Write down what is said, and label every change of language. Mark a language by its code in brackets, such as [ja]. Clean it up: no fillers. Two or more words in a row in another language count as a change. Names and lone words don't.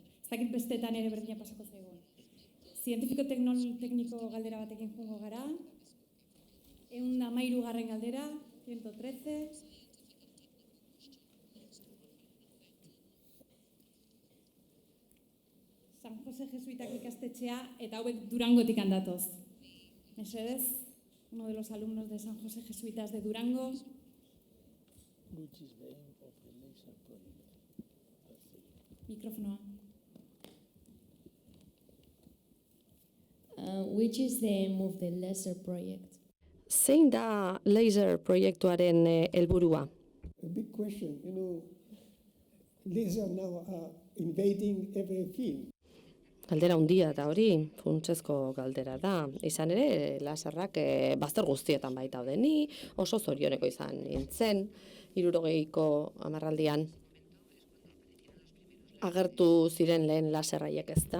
[eu] Ez dakit bestetan ere berdina pasako zaigun. Zientifiko-tekniko galdera batekin jungo gara. 113. galdera, 113. San Jose Jesuitak ikastetxea, eta hauek Durangotik handatoz. Mesedez, [es] uno de los alumnos de San Jose Jesuitas de Durango. [eu] Mikrofonoa. [en] Which is the aim of the laser project? [eu] Zein da laser proiektuaren helburua? [en] A big question, laser now are invading every field. [eu] Galdera handia da hori, funtsezko galdera da. Izan ere, laserrak bazter guztietan baita daude. Ni oso zorioneko izan nintzen, 60ko hamarraldian agertu ziren lehen laserraiek, ezta?